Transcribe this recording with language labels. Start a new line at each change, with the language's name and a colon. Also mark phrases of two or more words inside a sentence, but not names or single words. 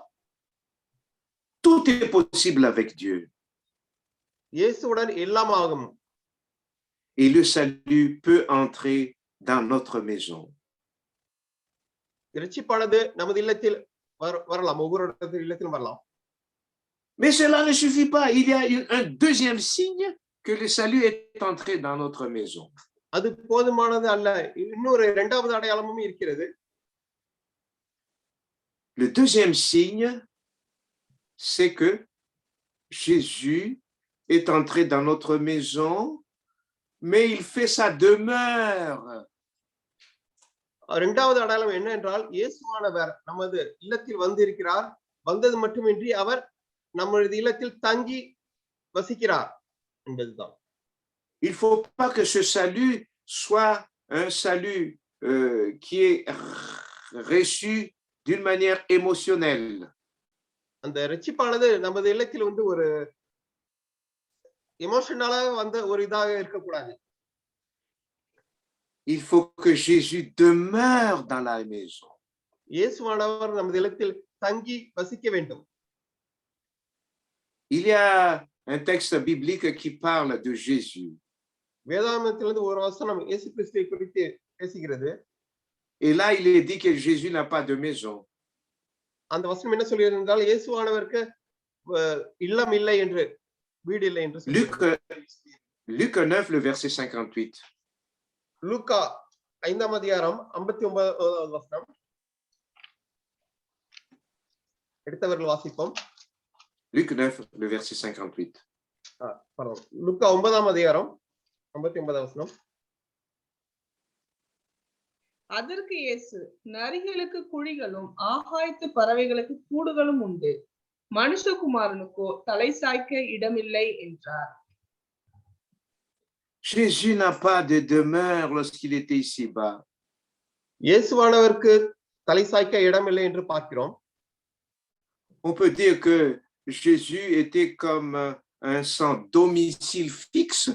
French: Tout est possible avec Dieu.
Tamil: இயேசுவுடன் எல்லாம் ஆகும்.
French: Et le salut peut entrer dans notre maison.
Tamil: இரட்சிப்பானது நமது இல்லத்தில் வரலாம், ஒவ்வொரு இல்லத்திலும் வரலாம்.
French: Mais cela ne suffit pas. Il y a un deuxième signe que le salut est entré dans notre maison.
Tamil: அது போதுமானது அல்ல, இன்னொரு இரண்டாவது அடையாளமும் இருக்கிறது.
French: Le deuxième signe, c'est que Jésus est entré dans notre maison, mais il fait sa demeure.
Tamil: இரண்டாவது அடையாளம் என்ன என்றால், இயேசுவானவர் நமது இல்லத்தில் வந்திருக்கிறார். வந்தது மட்டுமின்றி அவர் நமது இல்லத்தில் தங்கி வசிக்கிறார் என்பதுதான்.
French: Il ne faut pas que ce salut soit un salut qui est reçu d'une manière émotionnelle.
Tamil: அந்த இரட்சிப்பானது நமது இல்லத்தில் ஒரு எமோஷனலா வந்த ஒரு இதாக இருக்கக்கூடாது.
French: Il faut que Jésus demeure dans la maison.
Tamil: இயேசுவானவர் நமது இல்லத்தில் தங்கி வசிக்க வேண்டும்.
French: Il y a un texte biblique qui parle de Jésus.
Tamil: வேதாகமத்திலிருந்து ஒரு வசனம் இயேசு கிறிஸ்துவை குறித்து பேசுகிறது.
French: Et là, il est dit que Jésus n'a pas de maison.
Tamil: அந்த வசனம் என்ன சொல்கிறது என்றால், இயேசுவானவருக்கு இல்லம் இல்லை என்று, வீடு இல்லை என்று.
French: Luc 9, le verset 58.
Tamil: லூக்கா 5ஆம் அதிகாரம் 59வது வசனம். எடுத்தவர்கள் வாசிப்போம்.
French: Luc 9, le verset 58.
Tamil: லூக்கா 9ஆம் அதிகாரம் 59வது வசனம். அதற்கு இயேசு, நரிகளுக்கு குழிகளும் ஆகாயத்து பறவைகளுக்கு கூடுகளும் உண்டு, மனுஷகுமாரனுக்கோ தலை சாய்க்க இடமில்லை என்றார்.
French: Jésus n'a pas de demeure lorsqu'il était ici-bas.
Tamil: இயேசுவானவருக்கு தலை சாய்க்க இடமில்லை என்று பார்க்கிறோம்.
French: On peut dire que Jésus était comme un sans domicile fixe.